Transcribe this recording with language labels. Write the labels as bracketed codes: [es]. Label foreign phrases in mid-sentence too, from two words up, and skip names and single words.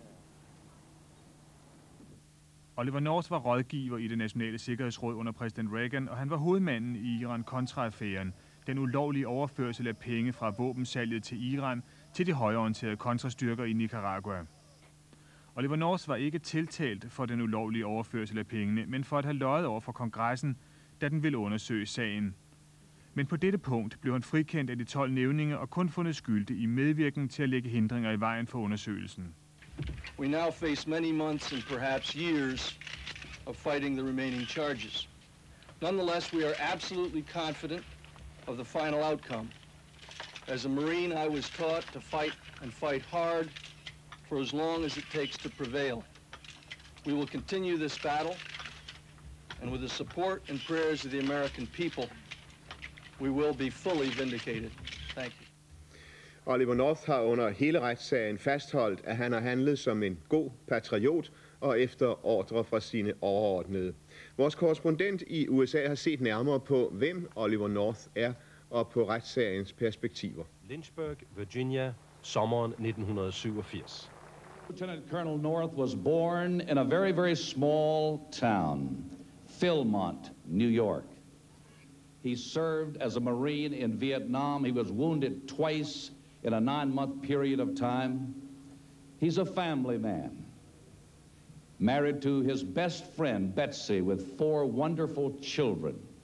[da] Oliver North var rådgiver i det nationale sikkerhedsråd under præsident Reagan, og han var hovedmanden i Iran-Contra-affæren, den ulovlige overførsel af penge fra våbensalget til Iran til de højreorienterede kontrastyrker i Nicaragua. Oliver North var ikke tiltalt for den ulovlige overførsel af pengene, men for at have løjet over for kongressen, da den ville undersøge sagen. Men på dette punkt blev han frikendt af de 12 nævninge og kun fundet skyldig i medvirken til at lægge hindringer i vejen for undersøgelsen. [en] We now face many months and perhaps years of fighting the remaining charges. Nonetheless, we are absolutely confident of the final outcome. As a Marine, I was taught to fight and fight hard for as long as it takes to prevail. We will continue this battle, and with the support and prayers of the American people, we will be fully vindicated. Thank you. [da] Oliver North har under hele retssagen fastholdt, at han har handlet som en god patriot og efter ordre fra sine overordnede. Vores korrespondent i USA har set nærmere på, hvem Oliver North er, og på retssagens perspektiver. Lynchburg, Virginia, sommeren 1987. [en] Lieutenant Colonel North was born in a very, very small town, Philmont, New York. He served as a Marine in Vietnam. He was wounded twice in a 9-month period of time. He's a family man, married to his best friend, Betsy, with 4 wonderful children.